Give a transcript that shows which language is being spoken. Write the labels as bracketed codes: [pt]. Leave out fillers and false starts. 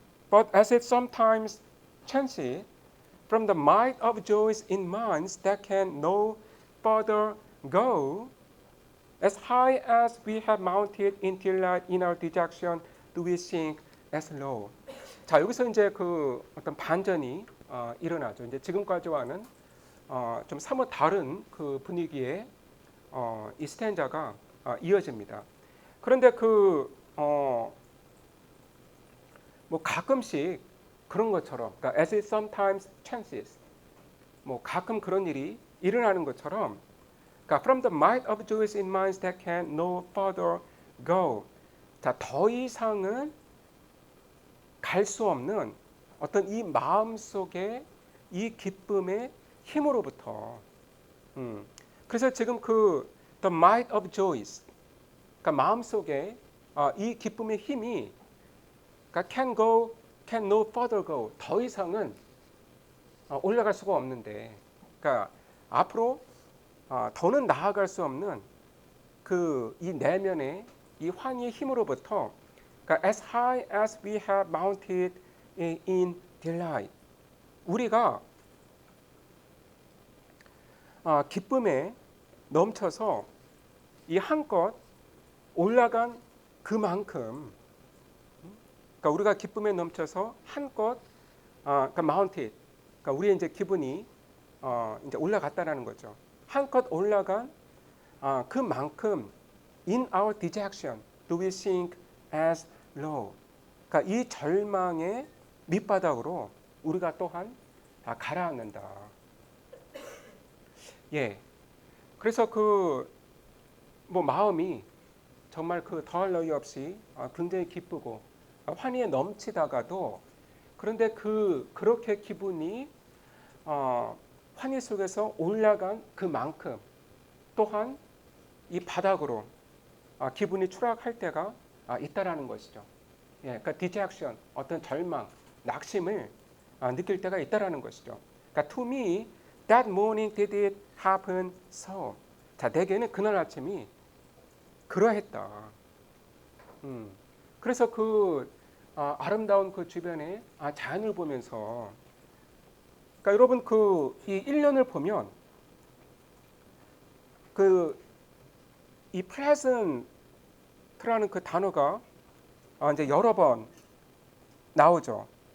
[en] But as it sometimes chances from the might of joys in minds that can no further go, as high as we have mounted in delight in our dejection, do we sink as low. [ko] 자, 여기서 이제 그 어떤 반전이 일어나죠. 이제 지금까지와는 좀 사뭇 다른 그 분위기의 이 스탠자가 이어집니다. 그런데 뭐 가끔씩 그런 것처럼, 그러니까 [en] as it sometimes chances, [ko] 뭐 가끔 그런 일이 일어나는 것처럼, 그러니까 [en] from the might of joys in minds that can no further go. [ko] 자, 더 이상은 갈 수 없는 어떤 이 마음 속의 이 기쁨의 힘으로부터. 그래서 지금 그 [en] the might of joys, [ko] 그러니까 마음 속에 이 기쁨의 힘이 그러니까 [en] can no further go. [ko] 더 이상은 올라갈 수가 없는데, 그러니까 앞으로 더는 나아갈 수 없는 그 이 내면의 이 환희의 힘으로부터, 그러니까 [en] as high as we have mounted in delight, [ko] 우리가 기쁨에 넘쳐서 이 한껏 올라간 그만큼, 그러니까 우리가 기쁨에 넘쳐서 한껏 그러니까 mounted, 그러니까 우리의 이제 기분이 이제 올라갔다라는 거죠. 한껏 올라간 그만큼 [en] in our dejection do we sink as low. [ko] 그러니까 이 절망의 밑바닥으로 우리가 또한 가라앉는다. 예. 그래서 그 뭐 마음이 정말 그 더할 나위 없이 굉장히 기쁘고 환희에 넘치다가도, 그런데 그렇게 기분이 환희 속에서 올라간 그만큼 또한 이 바닥으로 기분이 추락할 때가 있다라는 것이죠. 예, 그러니까 디젝션, 어떤 절망, 낙심을 느낄 때가 있다라는 것이죠. [en] 그러니까 to me that morning did it happen so. [ko] 자, 내게는 그날 아침이 그러했다. 그래서 그 아름다운 그 주변의 자연을 보면서, 그러니까 여러분 그 이 1년을 보면 그 이 pleasant라는 그 단어가 이제 여러 번 나오죠.